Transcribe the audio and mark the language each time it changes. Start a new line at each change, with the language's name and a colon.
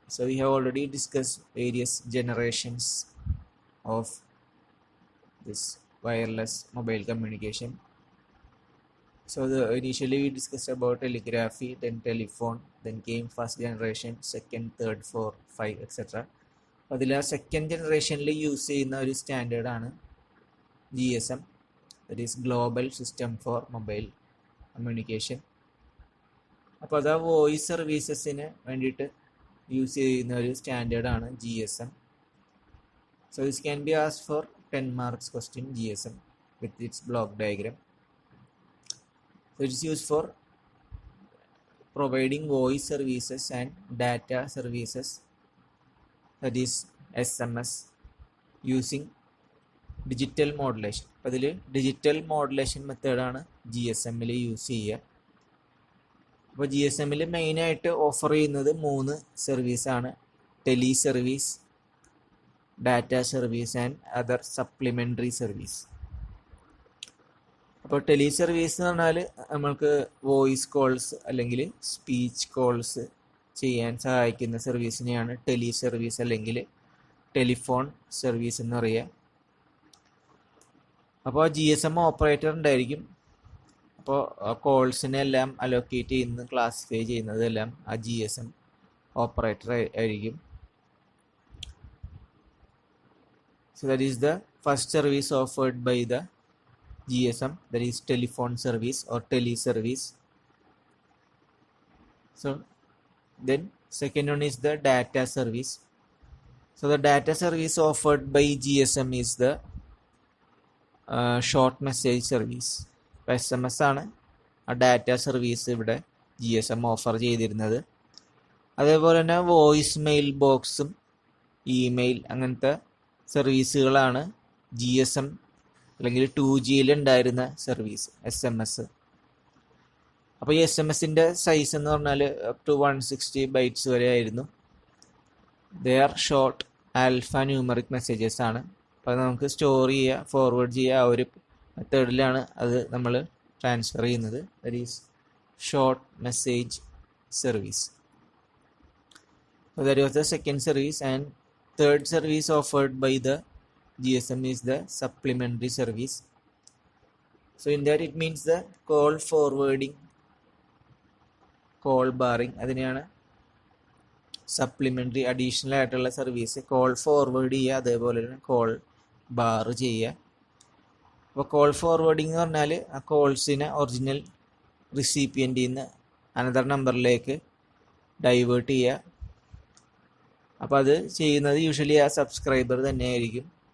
English: So we have already discussed various generations of this wireless mobile communication. So initially we discussed about telegraphy, then telephone, then came first generation, second, third, fourth, 5, etc.
Malayalam: അതിൽ ആ second ജനറേഷനിൽ use ചെയ്യുന്ന ഒരു സ്റ്റാൻഡേർഡാണ് GSM,
English: That is global system for mobile communication.
Malayalam: അപ്പോൾ അത് ആ voice സർവീസസിന് വേണ്ടിയിട്ട് use ചെയ്യുന്ന ഒരു സ്റ്റാൻഡേർഡാണ് GSM.
English: So this can be asked for 10 marks question, GSM with its block diagram. So it is used for providing voice services and data services, that is SMS, using digital modulation.
Malayalam: അപ്പോൾ അതിൽ digital modulation മെത്തേഡാണ് GSMൽ use ചെയ്യുക. അപ്പോൾ GSMൽ മെയിനായിട്ട് offer ചെയ്യുന്നത് 3 സർവീസാണ്: tele service, data service and other supplementary service. അപ്പോൾ tele service എന്ന് പറഞ്ഞാൽ നമ്മൾക്ക് വോയിസ് കോൾസ് അല്ലെങ്കിൽ സ്പീച്ച് കോൾസ് ചെയ്യാൻ സഹായിക്കുന്ന സർവീസിനെയാണ് ടെലി സർവീസ് അല്ലെങ്കിൽ ടെലിഫോൺ സർവീസ് എന്ന് പറയുക. അപ്പോൾ GSM ഓപ്പറേറ്റർ ഉണ്ടായിരിക്കും. അപ്പോൾ കോൾസിനെ എല്ലാം അലോക്കേറ്റ് ചെയ്യുന്നത്, ക്ലാസിഫൈ ചെയ്യുന്നതെല്ലാം ആ GSM ഓപ്പറേറ്റർ ആയിരിക്കും.
English: So that is the first service offered by the GSM, that is telephone service or tele service. So then second one is the data service. So the data service offered by GSM is the short message service.
Malayalam: SMS ആണ് ആ data service ഇവിടെ GSM offer ചെയ്തിരുന്നത്. അതേപോലെ തന്നെ voice mail ബോക്സും email അങ്ങനത്തെ സർവീസുകളാണ് GSM അല്ലെങ്കിൽ 2Gയിൽ ഉണ്ടായിരുന്ന സർവീസ് SMS. അപ്പോൾ ഈ SMS-ൻ്റെ സൈസ് എന്ന് പറഞ്ഞാൽ അപ് ടു 160 bytes വരെ ആയിരുന്നു.
English: they are short alpha numeric messages
Malayalam: ആണ്. അപ്പോൾ അത് നമുക്ക് സ്റ്റോർ ചെയ്യുക, ഫോർവേഡ് ചെയ്യുക, ആ ഒരു മെത്തേഡിലാണ് അത് നമ്മൾ ട്രാൻസ്ഫർ ചെയ്യുന്നത്.
English: That is short message service. So that was the second service, and third service offered by the GSM is the supplementary service. So in that it means the call forwarding, call barring,
Malayalam: അതിനെയാണ് supplementary additional ആയിട്ടുള്ള service. Call forward ചെയ്യുക, അതേപോലെ തന്നെ call bar ചെയ്യുക. അപ്പോൾ call forwarding എന്ന് പറഞ്ഞാൽ ആ കോൾസിനെ ഒറിജിനൽ റിസീപ്പിയൻ്റിൽ നിന്ന് അനദർ നമ്പറിലേക്ക് ഡൈവേർട്ട് ചെയ്യുക. അപ്പോൾ അത് ചെയ്യുന്നത് യൂഷ്വലി ആ സബ്സ്ക്രൈബർ തന്നെയായിരിക്കും.